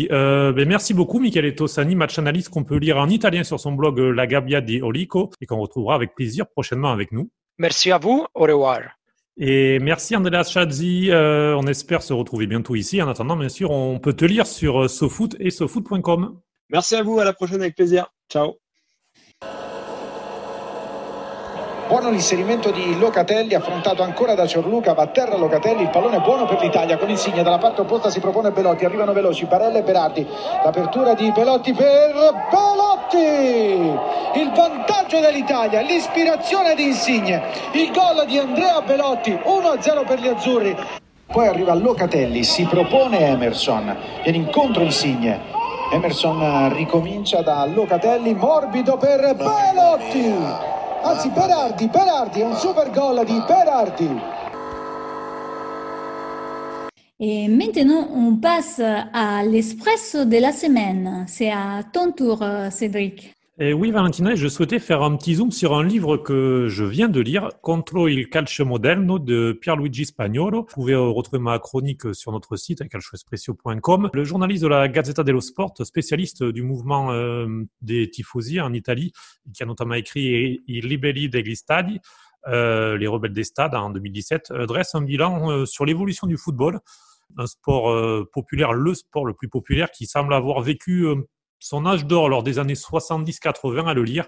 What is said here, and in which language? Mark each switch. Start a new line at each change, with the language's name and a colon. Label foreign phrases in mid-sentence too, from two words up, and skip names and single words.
French: Merci beaucoup, Michele Tossani, match analyste qu'on peut lire en italien sur son blog La Gabbia di Olico et qu'on retrouvera avec plaisir prochainement avec nous. Merci à vous. Au revoir. Et merci Andrea Chazzi. On espère se retrouver bientôt ici. En attendant, bien sûr, on peut te lire sur SoFoot et SoFoot.com. Merci à vous. À la prochaine avec plaisir. Ciao.
Italian: Buono l'inserimento di Locatelli, affrontato ancora da Ciorluca, va a terra Locatelli, il pallone è buono per l'Italia, con Insigne dalla parte opposta si propone Belotti, arrivano veloci Barella e Berardi, l'apertura di Belotti per Belotti, il vantaggio dell'Italia, l'ispirazione di Insigne, il gol di Andrea Belotti, 1-0 per gli azzurri. Poi arriva Locatelli, si propone Emerson, viene incontro Insigne, Emerson ricomincia da Locatelli, morbido per Belotti. Anzi, Berardi, è un super gol di Berardi.
French: Et maintenant, on passe à l'espresso de la semaine. C'est à ton tour, Cédric. Et oui, Valentina, je souhaitais faire un petit zoom sur un livre que je viens de lire, Contro il calcio moderno de Pierluigi Spagnolo. Vous pouvez retrouver ma chronique sur notre site, calcioespresso.com. Le journaliste de la Gazzetta dello Sport, spécialiste du mouvement des tifosi en Italie, qui a notamment écrit I Ribelli degli Stadi, les rebelles des stades en 2017, dresse un bilan sur l'évolution du football, un sport populaire, le sport le plus populaire, qui semble avoir vécu son âge d'or lors des années 70-80 à le lire.